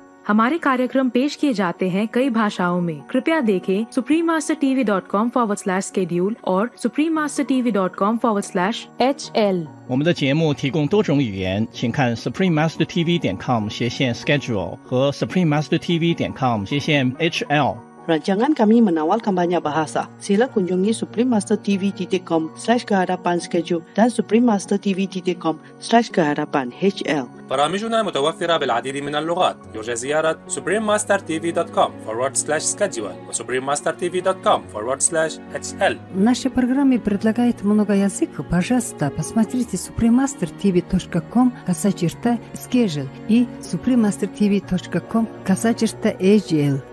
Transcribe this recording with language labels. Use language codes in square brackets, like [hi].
[hi] हमारे कार्यक्रम पेश किए जाते हैं कई भाषाओं में। कृपया देखें suprememastertv.com/schedule और suprememastertv.com/HL。 [zh] 我们的节目提供多种语言，请看 suprememastertv.com/schedule 和 suprememastertv.com/HL。 [ms] Rancangan kami menawarkan banyak bahasa. Sila kunjungi suprememastertv.com/kehadapan-schedule dan suprememastertv.com/kehadapan-HL. [ar] برامجنا متوفرة بالعديد من اللغات. يرجى زيارة suprememastertv.com/schedule و suprememastertv.com/HL. [ru] Наши программы предлагают много языков. Пожалуйста, посмотрите suprememastertv.com/schedule и suprememastertv.com/HL.